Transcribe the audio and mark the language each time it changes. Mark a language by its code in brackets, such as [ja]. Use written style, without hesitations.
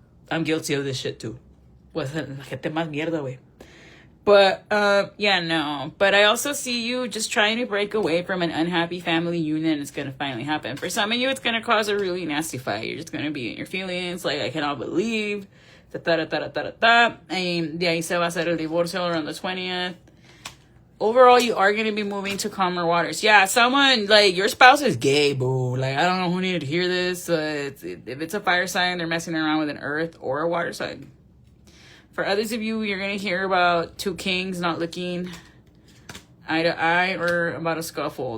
[en] I'm guilty of this shit too. [es] Pues la gente más mierda, güey. [en] But, yeah, no. But I also see you just trying to break away from an unhappy family union. It's going to finally happen. For some of you, it's going to cause a really nasty fight. You're just going to be in your feelings. Like, I cannot believe. [es] Y de ahí se va a hacer el divorcio [en] around the 20th. Overall, you are going to be moving to calmer waters. Yeah, someone, like, your spouse is gay, boo. Like, I don't know who needed to hear this. If it's a fire sign, they're messing around with an earth or a water sign. For others of you, you're going to hear about two kings not looking eye to eye or about a scuffle.